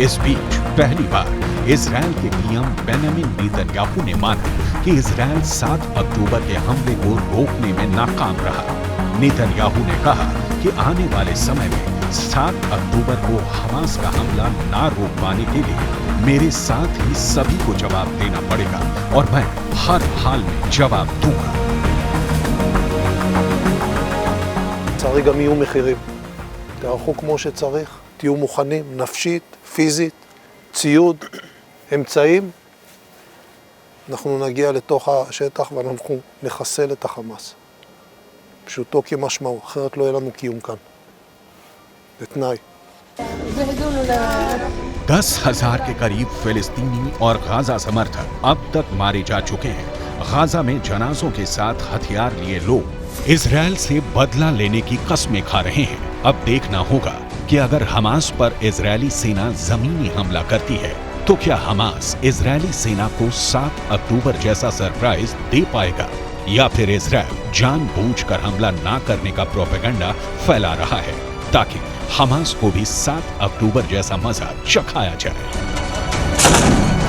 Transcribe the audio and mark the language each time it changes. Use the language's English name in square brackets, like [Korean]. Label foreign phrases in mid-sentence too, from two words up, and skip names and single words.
[Hindi] इस बीच पहली बार इजरायल के पीएम बेंजामिन नेतन्याहू ने माना कि इजरायल 7 अक्टूबर के हमले को रोकने में नाकाम रहा। नेतन्याहू ने कहा कि आने वाले समय में 7 अक्टूबर को हमास का हमला ना रोक पाने के लिए मेरे साथ ही सभी को जवाब देना पड़ेगा और मैं हर हाल में जवाब दूंगा। [Hebrew] לצערי גם יהיו מחירים. תערכו כמו שצריך, תהיו מוכנים, נפשית, פיזית, ציוד, אמצעים. אנחנו נגיע לתוך השטח ואנחנו נחסל את החמאס. פשוטו כמשמעו, אחרת לא יהיה לנו קיום כאן. זה תנאי. [Hindi] 10,000 के करीब फिलिस्तीनी और गाजा समर्थक अब तक मारे जा चुके हैं। गाजा में जनाजों के साथ हथियार लिए लोग इजरायल से बदला लेने की कस्में खा रहे हैं। अब देखना होगा कि अगर हमास पर इजरायली सेना जमीनी हमला करती है तो क्या हमास इजरायली सेना को 7 अक्टूबर जैसा सरप्राइज दे पाएगा या फिर इजराइल जानबूझकर हमला ना करने का प्रोपेगेंडा फैला रहा है ताकि हमास को भी 7 अक्टूबर जैसा मजा चखाया जाए।